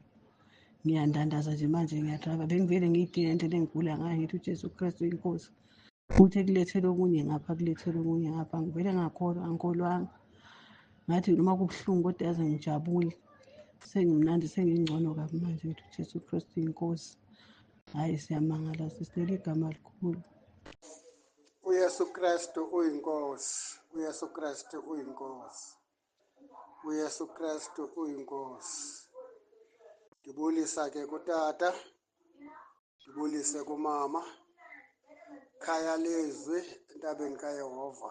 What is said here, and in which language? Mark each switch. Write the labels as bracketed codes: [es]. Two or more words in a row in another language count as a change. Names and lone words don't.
[zu] Ngiyandandaza nje manje ngiyadrayiva. Bengivele ngiyidinga indlela engigula ngayo, ngithi uJesu Kristu inkosi. Futhi ekulethela okunye ngapha, kulethela okunye ngapha. Ngivele angikholwanga. Ngathi noma kubuhlungu kodwa yaze ngijabule. Sengimnandi, sengingcono kabi manje, ngithi uJesu Kristu inkosi. Hayi siyamangala, sisicela igama likhulu. uYesu Kristu uyinkosi. uYesu Kristu uyinkosi. uYesu Kristu uyinkosi. Ngibulisa ke kutata, ngibulise kumama, khaya lezwi entabeni kaYehova.